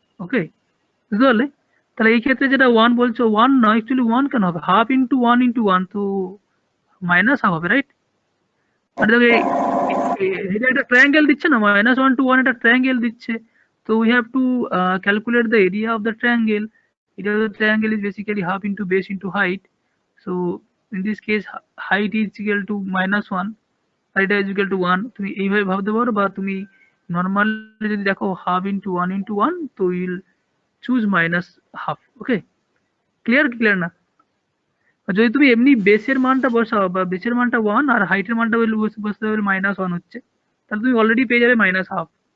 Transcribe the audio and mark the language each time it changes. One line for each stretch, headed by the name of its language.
Bangla: ওকে, বুঝতে পারলে? তাহলে এই ক্ষেত্রে যেটা 1 বলছো, 1 নয় অ্যাকচুয়ালি 1 কেন হবে? হাফ ইন্টু 1 ইন্টু 1 তো মাইনাস হাফ হবে, রাইট? মানে দেখো এটা একটা ট্রায়াঙ্গেল দিচ্ছে না, -1 to 1 একটা ট্রায়াঙ্গেল দিচ্ছে।
English: So we have to calculate the area of the triangle. Area of the triangle is basically half into base into height. So in this case height is equal to -1, height is equal to 1.
Bangla: তুমি এইভাবে ভাবতে পারো, বা তুমি normally যদি দেখো
English: half into 1 into 1,
Bangla: তো
English: you'll choose -half.
Bangla: ওকে, clear না? আর যদি তুমি এমনি বেসের মানটা বসাও, বা বেসের মানটা 1 আর হাইটের মানটা বসতে হবে -1 হচ্ছে, তাহলে তুমি অলরেডি পেয়ে যাবে -half.